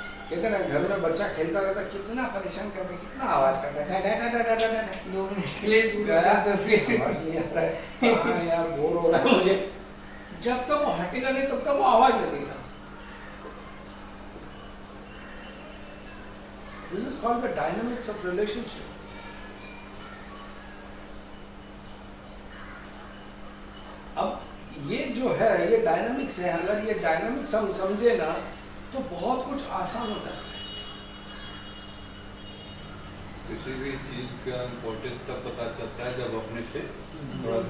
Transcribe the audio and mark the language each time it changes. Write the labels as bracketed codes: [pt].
[hi] कहते ना घर में बच्चा खेलता रहता, कितना परेशान करता, कितना आवाज करता है, 2 मिनट के लिए दूर गया तो फिर हाँ यार बोर हो रहा है मुझे। जब तक वो हटेगा नहीं तब तक वो आवाज लगेगा। [en] This is called the dynamics of relationship. [hi] अब ये जो है ये डायनामिक्स है, अगर ये डायनामिक्स हम समझे ना तो बहुत कुछ आसान हो जाता है। किसी भी चीज का इम्पोर्टेंस तब पता चलता है जब अपने से थोड़ा